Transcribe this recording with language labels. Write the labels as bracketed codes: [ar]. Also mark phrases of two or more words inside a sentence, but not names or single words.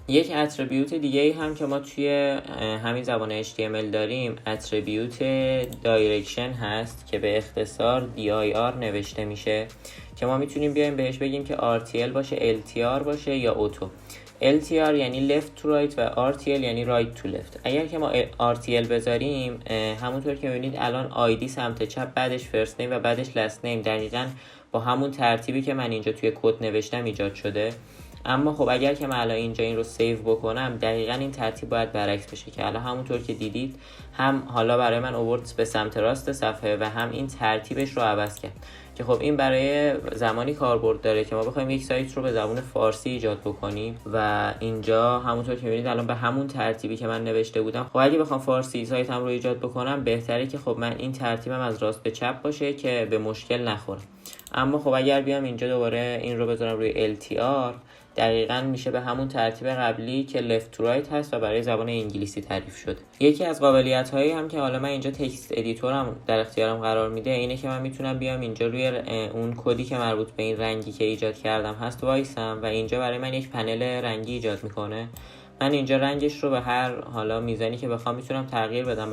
[fa] یک اتریبیوت دیگه ای هم که ما توی همین زبان HTML داریم اتریبیوت دایرکشن هست که به اختصار DIR نوشته میشه، که ما میتونیم بیایم بهش بگیم که RTL باشه، LTR باشه یا اوتو. LTR یعنی [en] left to right [fa] و RTL یعنی [en] right to left. [fa] اگر که ما RTL بذاریم همونطور که میبینید الان ID سمت چپ، بعدش [en] first name [fa] و بعدش [en] last name [fa] دقیقاً با همون ترتیبی که من اینجا توی کد نوشتم ایجاد شده. اما خب اگر که من الان اینجا این رو سیو بکنم دقیقاً این ترتیب باید برعکس بشه، که الان همونطور که دیدید هم حالا برای من آورد به سمت راست صفحه و هم این ترتیبش رو عوض کرد، که خب این برای زمانی کاربرد داره که ما بخوایم یک سایت رو به زبان فارسی ایجاد بکنیم و اینجا همونطور که می‌بینید الان به همون ترتیبی که من نوشته بودم. خب اگه بخوام فارسی سایتم رو ایجاد بکنم بهتره که خب من این ترتیبم از راست به چپ باشه که به مشکل نخوره. اما خب اگر بیام اینجا دوباره این رو بذارم روی LTR دقیقاً میشه به همون ترتیب قبلی که [en] left to right [fa] هست و برای زبان انگلیسی تعریف شده. یکی از قابلیت هایی هم که حالا من اینجا [en] text editorم [fa] در اختیارم قرار میده اینه که من میتونم بیام اینجا روی اون کدی که مربوط به این رنگی که ایجاد کردم هست وایسم و اینجا برای من یک پنل رنگی ایجاد میکنه. من اینجا رنگش رو به هر حالا میزانی که بخوام میتونم تغییر بدم.